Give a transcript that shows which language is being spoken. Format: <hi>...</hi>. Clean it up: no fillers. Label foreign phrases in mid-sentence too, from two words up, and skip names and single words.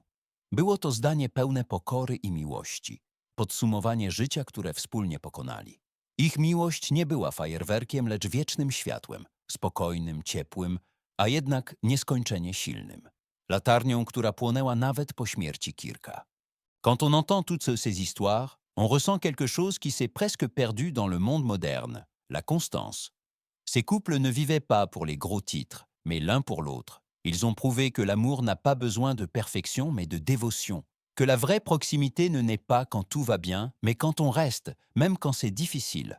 <pl>Było to zdanie pełne pokory i miłości, podsumowanie życia, które wspólnie pokonali. Ich miłość nie była fajerwerkiem, lecz wiecznym światłem, spokojnym, ciepłym, a jednak nieskończenie silnym. Latarnią, która płonęła nawet po śmierci Kirka.</pl> <fr>Quand on entend toutes ces histoires, on ressent quelque chose qui s'est presque perdu dans le monde moderne, la constance. Ces couples ne vivaient pas pour les gros titres, mais l'un pour l'autre. Ils ont prouvé que l'amour n'a pas besoin de perfection, mais de dévotion. Que la vraie proximité ne naît pas quand tout va bien, mais quand on reste, même quand c'est difficile.</fr>